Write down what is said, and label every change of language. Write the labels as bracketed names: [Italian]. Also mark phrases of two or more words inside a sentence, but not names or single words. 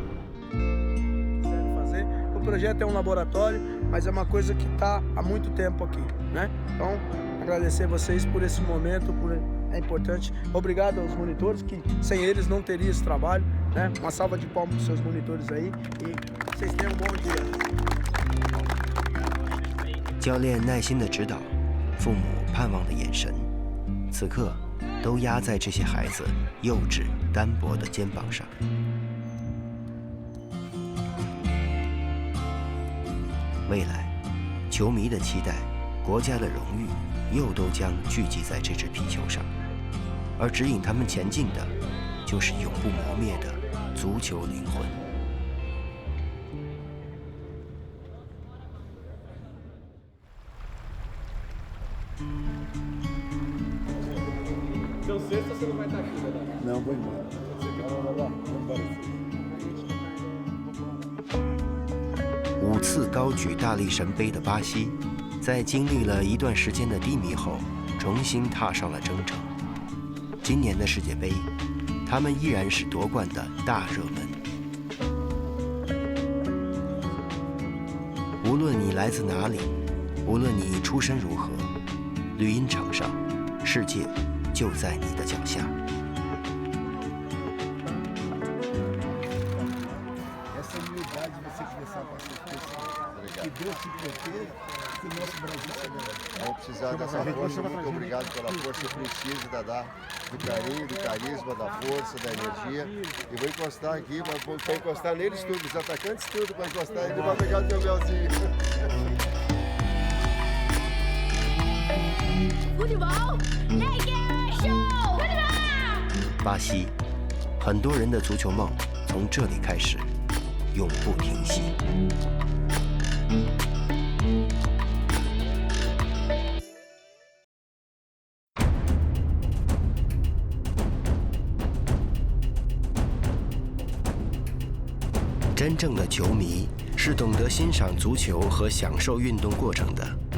[Portuguese] O projeto é um laboratório, mas é uma coisa que está há muito tempo aqui, né? Então, agradecer vocês por esse momento, é importante. Obrigado aos monitores, que sem eles não teria esse trabalho, né? Uma salva de palmas para os seus monitores aí e vocês tenham um bom dia. [Chinese] 教练耐心的指导，父母盼望的眼神，此刻都压在这些孩子幼稚单薄的肩膀上。未来，球迷的期待，国家的荣誉，又都将聚集在这支皮球上，而指引他们前进的，就是永不磨灭的足球灵魂。 [Portuguese] Então sexta você não vai estar aqui, né? Não, vou embora. Vou embora. [Chinese] 5 次高举大力神杯的巴西，在经历了一段时间的低迷后，重新踏上了征程。今年的世界杯，他们依然是夺冠的大热门。无论你来自哪里，无论你出身如何，绿茵场上，世界就在你的脚下。 [Portuguese] Que Deus te proteja, que o nosso Brasil seja. Vamos precisar dessa força. Muito obrigado pela força. Eu preciso do carinho, do carisma, da força, da energia. E vou encostar aqui, para encostar neles tudo, os atacantes tudo, para encostar ele vai pegar o teu melzinho. Futebol Nation！ [Chinese] 巴西，很多人的足球梦从这里开始，永不停息。真正的球迷是懂得欣赏足球和享受运动过程的。